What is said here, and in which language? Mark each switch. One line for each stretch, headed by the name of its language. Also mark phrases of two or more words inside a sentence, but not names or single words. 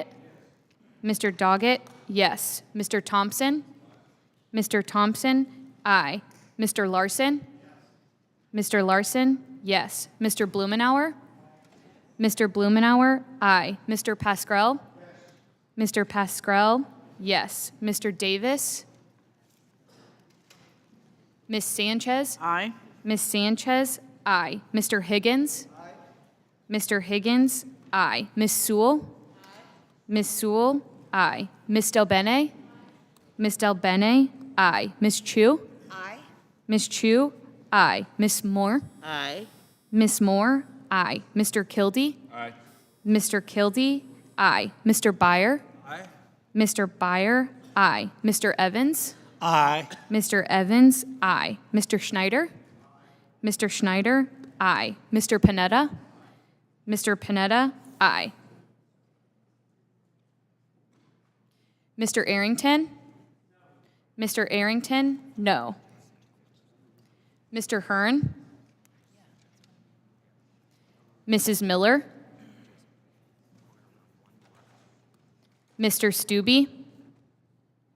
English: Mr. Doggett? Yes. Mr. Thompson? Mr. Thompson? Aye. Mr. Larson? Mr. Larson? Yes. Mr. Blumenauer? Mr. Blumenauer? Aye. Mr. Pascrell? Mr. Pascrell? Yes. Mr. Davis? Miss Sanchez? Aye. Miss Sanchez? Aye. Mr. Higgins? Aye. Mr. Higgins? Aye. Miss Sewell? Aye. Miss Sewell? Aye. Miss Del Bene? Miss Del Bene? Aye. Miss Chu? Aye. Miss Chu? Aye. Miss Moore? Aye. Miss Moore? Aye. Mr. Kildee? Aye. Mr. Kildee? Aye. Mr. Byer? Aye. Mr. Byer? Aye. Mr. Evans? Aye. Mr. Evans? Aye. Mr. Schneider? Mr. Schneider? Aye. Mr. Panetta? Mr. Panetta? Aye. Mr. Arrington? Mr. Arrington? No. Mr. Hearn? Mrs. Miller? Mr. Stubbe?